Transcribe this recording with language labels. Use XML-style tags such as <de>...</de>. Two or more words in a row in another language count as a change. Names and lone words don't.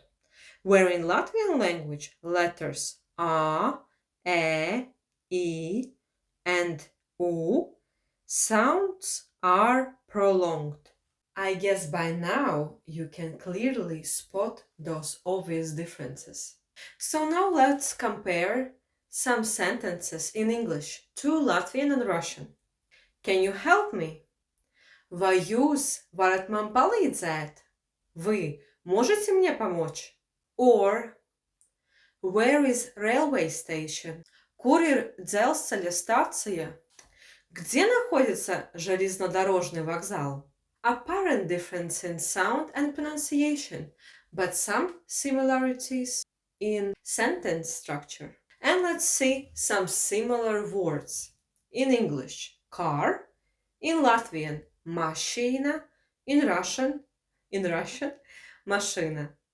<en>Where in Latvian language, letters A, E, I, and U sounds are prolonged. I guess by now you can clearly spot those obvious differences. So now let's compare some sentences in English to Latvian and Russian. Can you help me?</en> <lv>Vai jūs varat man palīdzēt?</lv> <ru>Вы можете мне помочь?</ru> <en>Or, where is railway station?</en> <lv>Kur ir dzelzceļa stacija?</lv> <ru>Где находится железнодорожный вокзал?</ru> <en>Apparent difference in sound and pronunciation, but some similarities in sentence structure. And let's see some similar words. In English, car, in Latvian, mašīna, in Russian, mašīna.</en>